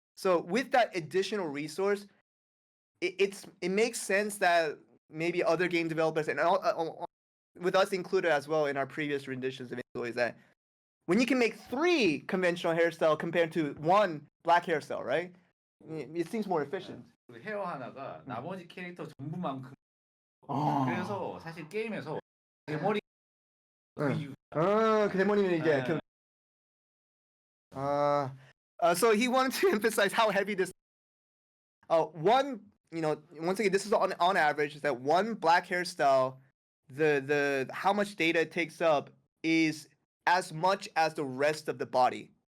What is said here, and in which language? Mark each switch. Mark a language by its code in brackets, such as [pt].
[en] So with that additional resource, it makes sense that maybe other game developers, and with us included as well in our previous renditions of Inzoi, is that when you can make 3 conventional hairstyle compared to 1 black hairstyle, right? It seems more efficient. [ko] 헤어 하나가 나머지 캐릭터 전부만큼. 그래서 사실 게임에서 대머리 그 대머리는 이제 [en] so he wanted to emphasize how heavy this once again, this is on average, is that 1 black hairstyle, the how much data it takes up is as much as the rest of the body.